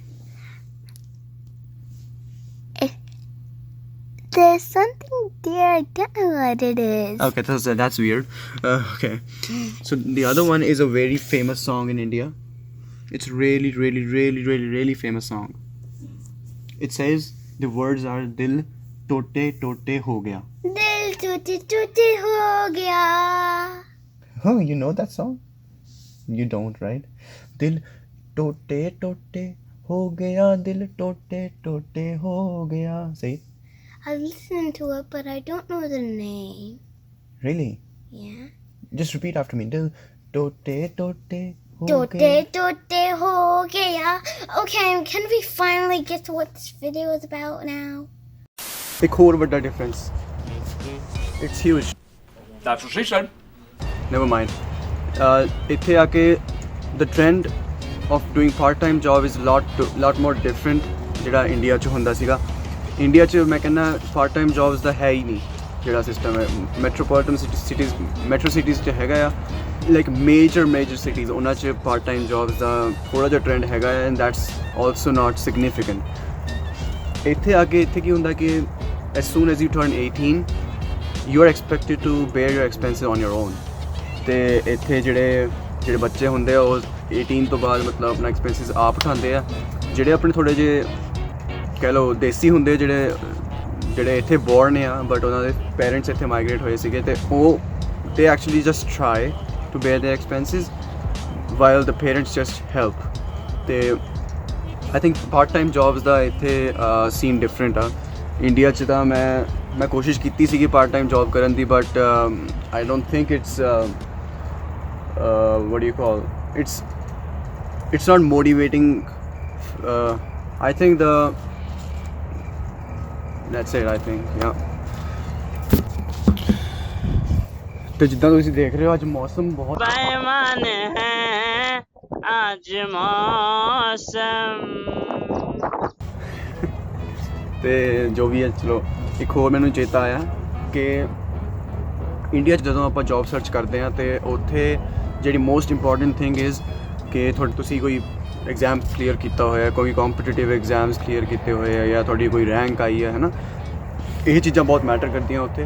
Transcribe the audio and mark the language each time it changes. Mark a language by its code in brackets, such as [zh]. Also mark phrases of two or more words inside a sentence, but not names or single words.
[en] There's something there. I don't know what it is. Okay, that's weird. Okay. So the other one is a very famous song in India. It's really famous song. It says the words are [hi] दिल टोटे टोटे हो गया. दिल टोटे टोटे हो गया. [en] Oh, you know that song? You don't, right? [hi] दिल टोटे टोटे हो गया, दिल टोटे टोटे हो गया. [en] Say it. I've listened to it, but I don't know the name. Really? Yeah. Just repeat after me. [hi] दिल टोटे टोटे हो Tote gaya. टोटे हो गया. [en] Okay, can we finally get to what this video is about now? [hi] एक और बड़ा difference. [en] It's huge. that's what she said. Never mind. [pa] ਇੱਥੇ ਆ ਕੇ [en] the trend of doing part-time job is lot more different [pa] ਜਿਹੜਾ ਇੰਡੀਆ 'ਚ ਹੁੰਦਾ ਸੀਗਾ। ਇੰਡੀਆ 'ਚ ਮੈਂ ਕਹਿੰਦਾ [en] part-time jobs [pa] ਦਾ ਹੈ ਹੀ ਨਹੀਂ ਜਿਹੜਾ ਸਿਸਟਮ ਹੈ। [en] metropolitan metro cities 'ਚ [pa] ਹੈਗਾ ਆ, [en] like major cities [pa] ਉਹਨਾਂ 'ਚ [en] part-time jobs [pa] ਦਾ ਥੋੜ੍ਹਾ ਜਿਹਾ ਟ੍ਰੈਂਡ ਹੈਗਾ ਹੈ, [en] and that's also not significant. [pa] ਇੱਥੇ ਆ ਕੇ ਇੱਥੇ ਕੀ ਹੁੰਦਾ ਕਿ [en] as soon as you turn 18 you are expected to bear your expenses on your own। [pa] ਤੇ ਇੱਥੇ ਜਿਹੜੇ ਬੱਚੇ ਹੁੰਦੇ ਆ ਉਹ 18 ਤੋਂ ਬਾਅਦ ਮਤਲਬ ਆਪਣਾ ਐਕਸਪੈਂਸਿਸ ਆਪ ਉਠਾਉਂਦੇ ਆ। ਜਿਹੜੇ ਆਪਣੇ ਥੋੜ੍ਹੇ ਜਿਹੇ ਕਹਿ ਲਓ ਦੇਸੀ ਹੁੰਦੇ ਜਿਹੜੇ ਇੱਥੇ ਬੋਰਨ ਆ ਬਟ ਉਹਨਾਂ ਦੇ ਪੇਰੈਂਟਸ ਇੱਥੇ ਮਾਈਗ੍ਰੇਟ ਹੋਏ ਸੀਗੇ ਤੇ ਉਹ [en] they actually just try to bear their expenses while the parents just help. [pa] ਤੇ [en] I think part time jobs [pa] ਦਾ ਇੱਥੇ [en] scene different [pa] ਆ। ਇੰਡੀਆ 'ਚ ਤਾਂ ਮੈਂ ਕੋਸ਼ਿਸ਼ ਕੀਤੀ ਸੀਗੀ [en] part time job [pa] ਕਰਨ ਦੀ [en] but I don't think it's what do you call it's not motivating. I think that's it, I think, yeah. [pa] ਤੇ ਜਿੱਦਾਂ ਤੁਸੀਂ ਦੇਖ ਰਹੇ ਹੋ ਅੱਜ ਮੌਸਮ ਬਹੁਤ ਪੈਮਾਨ ਹੈ ਅੱਜ ਮੌਸਮ। ਤੇ ਜੋ ਵੀ ਹੈ ਚਲੋ ਇੱਕ ਹੋਰ ਮੈਨੂੰ ਚੇਤਾ ਆਇਆ ਕਿ ਇੰਡੀਆ 'ਚ ਜਦੋਂ ਆਪਾਂ [en] job search [pa] ਕਰਦੇ ਹਾਂ ਤੇ ਉੱਥੇ ਜਿਹੜੀ [en] most important thing is [pa] ਕਿ ਤੁਸੀਂ ਕੋਈ [en] exam clear [pa] ਕੀਤਾ ਹੋਇਆ, ਕੋਈ [en] competitive exams clear [pa] ਕੀਤੇ ਹੋਏ ਆ ਜਾਂ ਤੁਹਾਡੀ ਕੋਈ ਰੈਂਕ ਆਈ ਹੈ ਨਾ, ਇਹ ਚੀਜ਼ਾਂ ਬਹੁਤ ਮੈਟਰ ਕਰਦੀਆਂ ਉੱਥੇ।